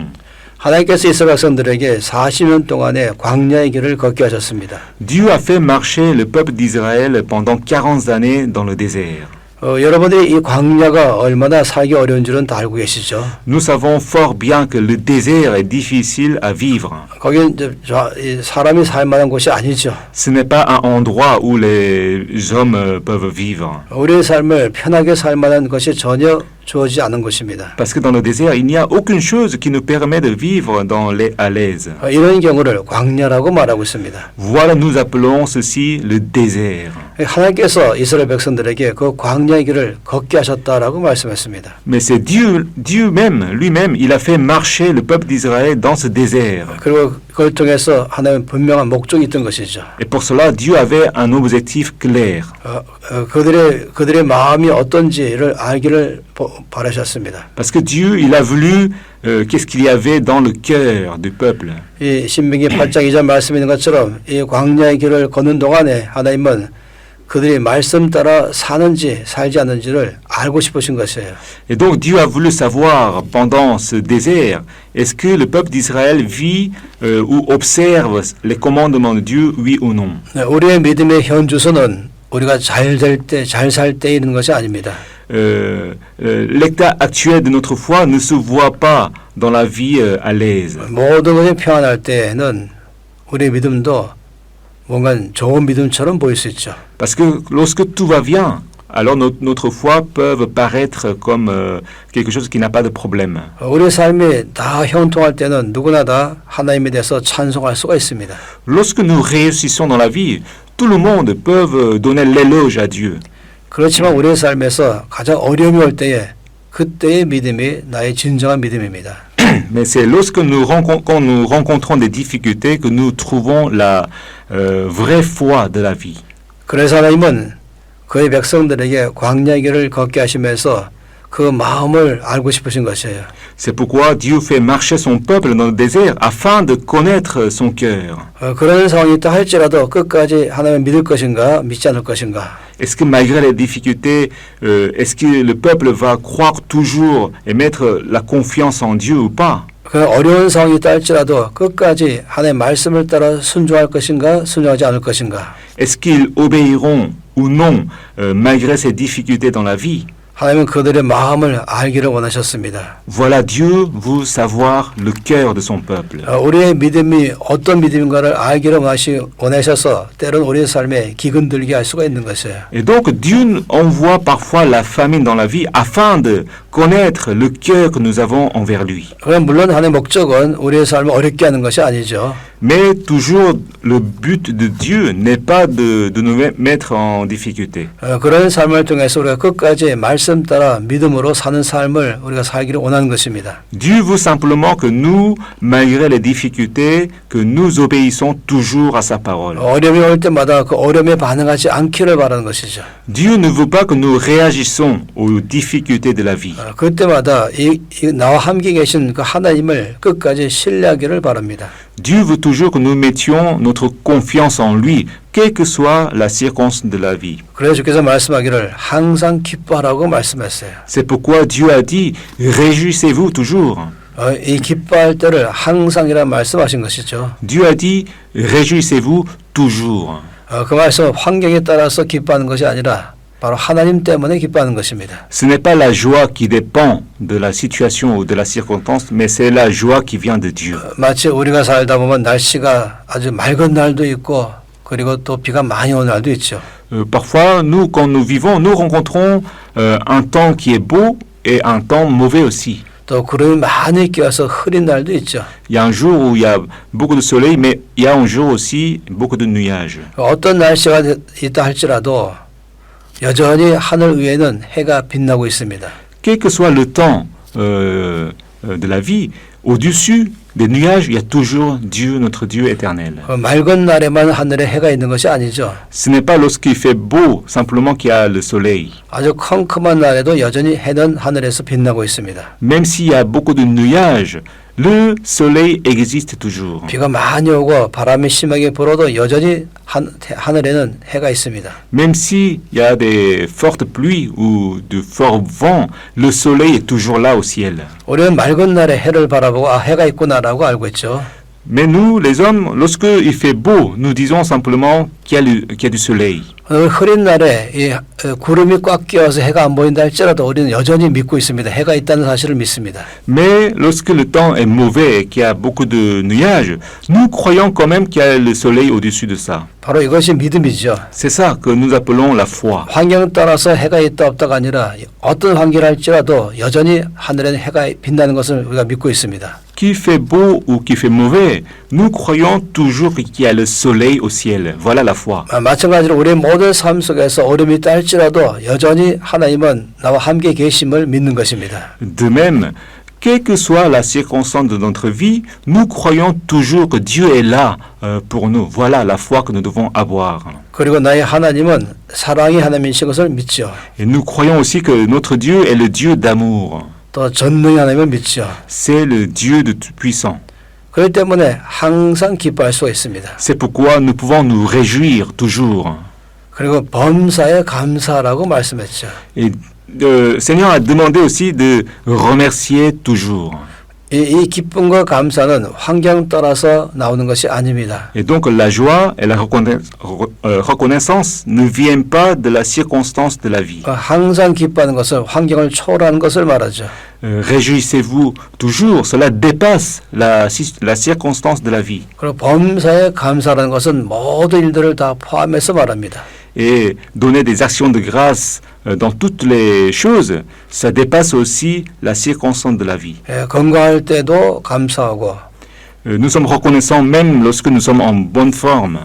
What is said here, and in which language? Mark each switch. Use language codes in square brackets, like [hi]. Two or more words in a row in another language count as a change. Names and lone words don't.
[ko] 하나님께서 이스라엘 백성들에게 40년 동안의 광야의 길을 걷게 하셨습니다. [fr] Dieu a fait marcher le peuple d'Israël pendant 40 années dans le désert. [ko] 여러분들이 이 광야가 얼마나 살기 어려운 줄은 다 알고 계시죠. [fr] Nous savons fort bien que le désert est difficile à vivre. [ko] 거긴 사람이 살 만한 곳이 아니죠. [fr] Ce n'est pas un endroit où les hommes peuvent vivre. [ko] 우리의 삶을 편하게 살 만한 것이 전혀 주어지지 않은 곳입니다. [fr] Parce que dans le désert, il n'y a aucune chose qui nous permet de vivre à l'aise. [ko] 이런 경우를 광야라고 말하고 있습니다. [fr] Voilà, nous appelons ceci le désert. [ko] 하나님께서 이스라엘 백성들에게 그 광야의 길을 걷게 하셨다라고 말씀했습니다. [fr] Mais c'est Dieu même, lui-même, il a fait marcher le peuple d'Israël dans ce désert. [ko] 그리고 그걸 통해서 하나님은 분명한 목적이 있던 것이죠. [fr] Et pour cela, Dieu avait un objectif clair. [ko] 그들의 마음이 어떤지를 알기를 바라셨습니다. [fr] Parce que Dieu, il a voulu qu'est-ce qu'il y avait dans le cœur du peuple. [ko] 이 신명기 8장 2절 말씀에 있는 것처럼 이 광야의 길을 걷는 동안에 하나님은 그들이 말씀 따라 사는지 살지 않는지를 알고 싶으신 것이에요. [fr] Et donc Dieu a voulu savoir pendant ce désert, est-ce que le peuple d'Israël vit ou observe les commandements de Dieu, oui ou non. [ko] 우리의 믿음의 현주소는 우리가 잘 살 때 있는 것이 아닙니다. [fr] L'état actuel de notre foi ne se voit pas dans la vie à l'aise. [ko] 모든 것이 평안할 때는 우리의 믿음도 뭔가 좋은 믿음처럼 보일 수 있죠. [fr] Parce que lorsque tout va bien, alors notre foi peut paraître comme quelque chose qui n'a pas de problème. [ko] 우리 삶이 다 형통할 때는 누구나 다 하나님에 대해서 찬송할 수가 있습니다. [fr] Lorsque nous réussissons dans la vie, tout le monde peut donner l'éloge à Dieu. [ko] 그렇지만 우리의 삶에서 가장 어려움이 올 때에 그때의 믿음이 나의 진정한 믿음입니다. [fr] Mais c'est lorsque quand nous rencontrons des difficultés que nous trouvons la vraie foi de la vie. [ko] 그래서 하나님은 그의 백성들에게 광야 길을 걷게 하시면서 그 마음을 알고 싶으신 것이에요. [fr] C'est pourquoi Dieu fait marcher son peuple dans le désert afin de connaître son cœur. [ko] 그런 상황이 있다 할지라도 끝까지 하나님을 믿을 것인가 믿지 않을 것인가. [fr] Est-ce que malgré les difficultés, est-ce que le peuple va croire toujours et mettre la confiance en Dieu ou pas? [ko] 그 어려운 상황이 있다 할지라도 끝까지 하나님의 말씀을 따라 순종할 것인가 순종하지 않을 것인가. [fr] Est-ce qu'ils obéiront ou non malgré ces difficultés dans la vie? [ko] 하나님은 그들의 마음을 알기를 원하셨습니다. [fr] Voilà, Dieu veut savoir le cœur de son peuple. [ko] 우리의 믿음이 어떤 믿음인가를 알기를 원하셔서 때로는 우리의 삶에 기근들게 할 수가 있는 것이에요. [fr] Et donc Dieu envoie parfois la famine dans la vie afin de connaître le cœur que nous avons envers lui. [ko] 그럼 물론 하나님의 목적은 우리의 삶을 어렵게 하는 것이 아니죠. [fr] Mais toujours le but de Dieu n'est pas de nous mettre en difficulté. [ko] 그런 삶을 통해서 우리가 끝까지 말씀 따라 믿음으로 사는 삶을 우리가 살기를 원하는 것입니다. [fr] Dieu veut simplement que nous, malgré les difficultés, que nous obéissons toujours à sa parole. [ko] 어려움이 올 때마다 그 어려움에 반응하지 않기를 바라는 것이죠. [fr] Dieu ne veut pas que nous réagissons aux difficultés de la vie. [ko] 그때마다 이 나와 함께 계신 그 하나님을 끝까지 신뢰하기를 바랍니다. [fr] Dieu veut toujours que nous mettions notre confiance en lui, quelle que soit la circonstance de la vie. [ko] 그래서 주께서 말씀하기를 항상 기뻐하라고 말씀했어요. [fr] C'est pourquoi Dieu a dit, réjouissez-vous toujours. [ko] 이 기뻐할 때를 항상이라는 말씀하신 것이죠. [fr] Dieu a dit, réjouissez-vous toujours. [ko] 그 말씀은 환경에 따라서 기뻐하는 것이 아니라 바로 하나님 때문에 기뻐하는 것입니다. [fr] Ce n'est pas la joie qui dépend de la situation ou de la circonstance, mais c'est la joie qui vient de Dieu. [ko] 마치 우리가 살다 보면 날씨가 아주 맑은 날도 있고 그리고 또 비가 많이 오는 날도 있죠. [fr] Parfois, nous, quand nous vivons, nous rencontrons un temps qui est beau et un temps mauvais aussi. [ko] 또 구름이 많이 끼어서 흐린 날도 있죠. [fr] Il y a un jour où il y a beaucoup de soleil, mais il y a un jour aussi beaucoup de nuages. [ko] 어떤 날씨가 있다 할지라도 여전히 하늘 위에는 해가 빛나고 있습니다. [fr] Quel que soit le temps de la vie, au-dessus des nuages, il y a toujours Dieu, notre Dieu éternel. [ko] 맑은 날에만 하늘에 해가 있는 것이 아니죠. [fr] Ce n'est pas lorsqu'il fait beau simplement qu'il y a le soleil. [ko] 아주 컴컴한 날에도 여전히 해는 하늘에서 빛나고 있습니다. [fr] Même s'il y a beaucoup de nuages, le soleil existe toujours. [ko] 비가 많이 오고 바람이 심하게 불어도 여전히 하늘에는 해가 있습니다. [fr] Même s'il y a des fortes pluies ou de forts vents, le soleil est toujours là au ciel. [ko] 우리는 맑은 날에 해를 바라보고 아 해가 있구나라고 알고 있죠. [fr] Mais nous, les hommes, lorsque il fait beau, nous disons simplement qu'il y a du soleil. [ko] 흐린 날에 이 구름이 꽉 끼어서 해가 안 보인다 할지라도 우리는 여전히 믿고 있습니다. 해가 있다는 사실을 믿습니다. [fr] Mais lorsque le temps est mauvais et qu'il y a beaucoup de nuages, nous croyons quand même qu'il y a le soleil au-dessus de ça. [ko] 바로 이것이 믿음이죠. [fr] C'est ça que nous appelons la foi. [ko] 환경 따라서 해가 있다 없다가 아니라 어떤 환경을 할지라도 여전히 하늘에는 해가 빛나는 것을 우리가 믿고 있습니다. [fr] Qu'il fait beau ou qu'il fait mauvais, nous croyons toujours qu'il y a le soleil au ciel. Voilà la foi. [ko] 마찬가지로 우리의 모든 삶 속에서 어려움이 있다 할지라도 여전히 하나님은 나와 함께 계심을 믿는 것입니다. [fr] De même, quelle que soit la circonstance de notre vie, nous croyons toujours que Dieu est là pour nous. Voilà la foi que nous devons avoir. [ko] 그리고 나의 하나님은 사랑의 하나님이신 것을 믿죠. [fr] Et nous croyons aussi que notre Dieu est le Dieu d'amour. [ko] 또 전능의 하나님을 믿죠. [fr] C'est le Dieu de tout-puissant. [ko] 그렇기 때문에 항상 기뻐할 수가 있습니다. [fr] C'est pourquoi nous pouvons nous réjouir toujours. [ko] 그리고 범사에 감사하라고 말씀했죠. [fr] Et le Seigneur a demandé aussi de remercier toujours. [ko] 이 기쁨과 감사는 환경 따라서 나오는 것이 아닙니다. [fr] Et donc la joie et la reconnaissance ne viennent pas de la circonstance de la vie. [ko] 항상 기뻐하는 것은 환경을 초월하는 것을 말하죠. [fr] Réjouissez-vous toujours, cela dépasse la circonstance de la vie. [ko] 그리고 범사에 감사하는 것은 모든 일들을 다 포함해서 말합니다. [fr] Et donner des actions de grâce dans toutes les choses, ça dépasse aussi la circonstance de la vie. [ko] 건강할 때도 감사하고 [fr] Nous sommes reconnaissants même lorsque nous sommes en bonne forme.